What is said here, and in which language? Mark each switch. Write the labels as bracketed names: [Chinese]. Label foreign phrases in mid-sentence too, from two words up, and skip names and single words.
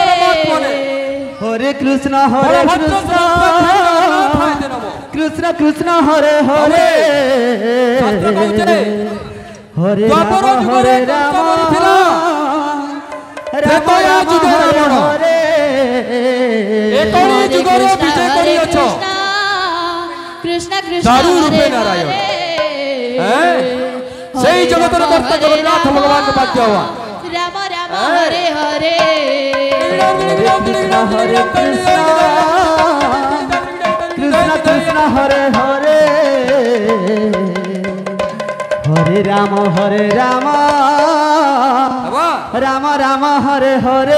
[Sanskrit] Hare Krishna Krishna Krishna Hare Hare, Hare Rama Rama Rama Hare Hare. Krishna Krishna Hare Hare, [Bangla] সেই জগতের কর্তা জগন্নাথ ভগবান কে বাদ দেওয়া [Sanskrit] Rama Rama Hare Hare. Krishna Krishna Hare Hare, Hare Rama Rama Rama Hare Hare.